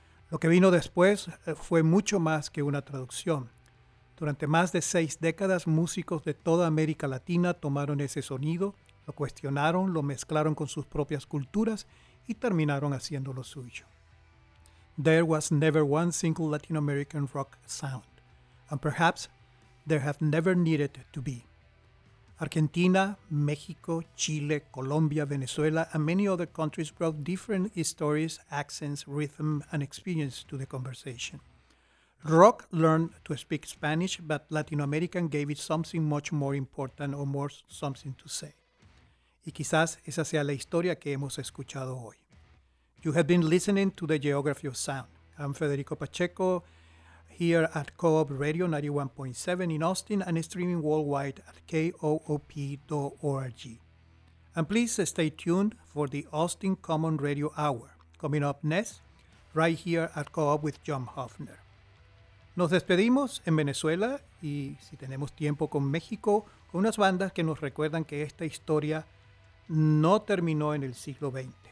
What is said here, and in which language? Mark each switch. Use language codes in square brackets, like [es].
[es] Lo que vino después fue mucho más que una traducción. Durante más de 6 décadas, músicos de toda América Latina tomaron ese sonido, lo cuestionaron, lo mezclaron con sus propias culturas y terminaron haciendo lo suyo. [en] There was never one single Latin American rock sound, and perhaps there have never needed to be. Argentina, México, Chile, Colombia, Venezuela, and many other countries brought different stories, accents, rhythm, and experience to the conversation. Rock learned to speak Spanish, but Latin American gave it something much more important or more something to say. [es] Y quizás esa sea la historia que hemos escuchado hoy. [en] You have been listening to The Geography of Sound. I'm Federico Pacheco, here at Co-op Radio 91.7 in Austin and streaming worldwide at koop.org. And please stay tuned for the Austin Common Radio Hour, coming up next, right here at Co-op with John Hoffner. [es] Nos despedimos en Venezuela y si tenemos tiempo con México, con unas bandas que nos recuerdan que esta historia no terminó en el siglo XX.